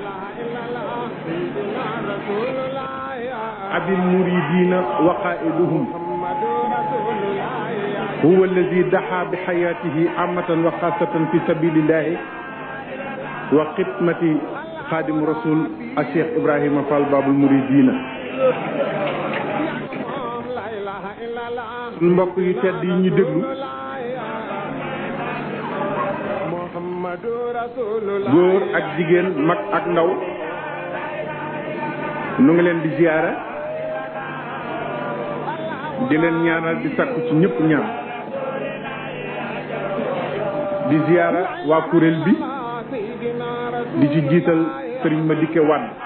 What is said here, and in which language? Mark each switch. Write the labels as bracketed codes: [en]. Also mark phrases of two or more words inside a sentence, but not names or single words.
[ar] أبي المريدين وقائدهم هو الذي دعا بحياته عامة وخاصة في سبيل الله وخدمة خادم رسول الشيخ إبراهيم فال باب المريدين [wo] mbokk yu tedd yi ñu déglu góor ak jigéen mag ak ndaw nu ngi leen di ziyaara di leen ñaanal di sakku ci ñëpp ñaan di ziyaara waa kuréel bi di ci jiital sëriñ Madické Wade